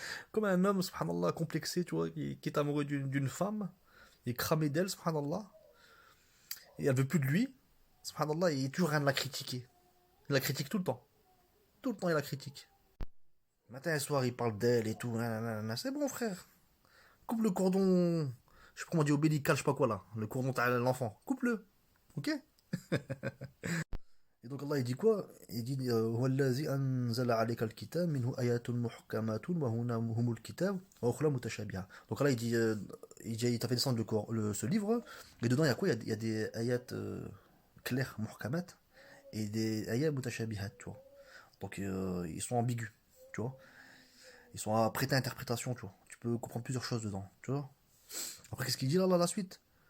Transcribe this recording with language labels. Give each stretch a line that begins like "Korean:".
French: Comme un homme, subhanallah, complexé, tu vois, qui est amoureux d'une femme, il est cramé d'elle, subhanallah, et elle veut plus de lui, subhanallah, et il est toujours rien de la critiquer. Il la critique tout le temps. Tout le temps, il la critique. Matin et soir, il parle d'elle et tout, nanana. C'est bon, frère. coupe le cordon, je sais pas comment on dit, ombilical, je sais pas quoi là, le cordon de l'enfant, coupe-le, ok? Et donc Allah il dit quoi? Il dit
Arabic: هو الذي أنزل عليك الكتاب منه آيات محكمات وهن هم الكتاب وأخرى متشابهة.
French: Donc Allah il t'a fait descendre ce livre et dedans il y a quoi? Il y a des ayats clairs, muhkamat, et des ayats mutashabihat, tu vois. Donc ils sont ambigus, tu vois. Ils sont à prêter à interprétation, tu vois. Tu peux comprendre plusieurs choses dedans, tu vois. Après qu'est-ce qu'il dit là, la suite?